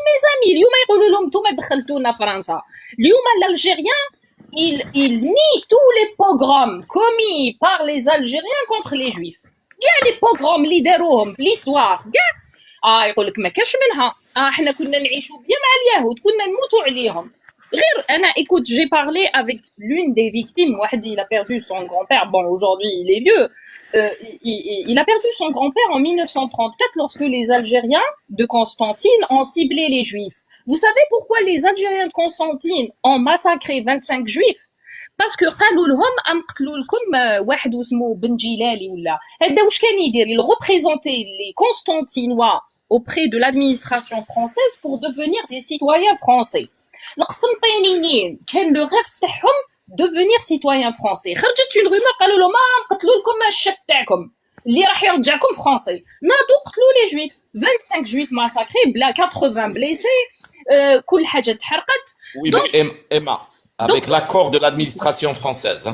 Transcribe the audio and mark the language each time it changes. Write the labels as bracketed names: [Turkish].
[Arabic] Mes amis, اليوم يقولوا لهم نتوما دخلتونا فرنسا. [French] اليوم l'Algérien il nie tous les pogroms commis par les Algériens contre les Juifs. كاع les pogroms اللي داروهم في l'histoire كاع يقول لك ما كاش منها احنا كنا نعيشوا بيا مع اليهود كنا نموتوا عليهم غير انا écoute j'ai parlé avec l'une des victimes واحد il a perdu son grand-père bon aujourd'hui il est vieux il a perdu son grand-père en 1934 lorsque les Algériens de Constantine ont ciblé les Juifs. Vous savez pourquoi les Algériens de Constantine ont massacré 25 Juifs? parce que قالوا لهم قتلوا لكم واحد اسمه بن جيلالي ولا هذا واش كان يدير il représentait les Constantinois auprès de l'administration française pour devenir des citoyens français. [Arabic] القسنطينيين كان le rêve تاعهم devenir citoyens français. خرجت une rumeur قالوا لهم قتلوا لكم الشيف تاعكم اللي راح يرجعكم français. ناضوا قتلوا les juifs 25 juifs massacrés بلا 80 blessés كل حاجة تحرقت. [French] Oui, mais Emma, avec l'accord de l'administration française.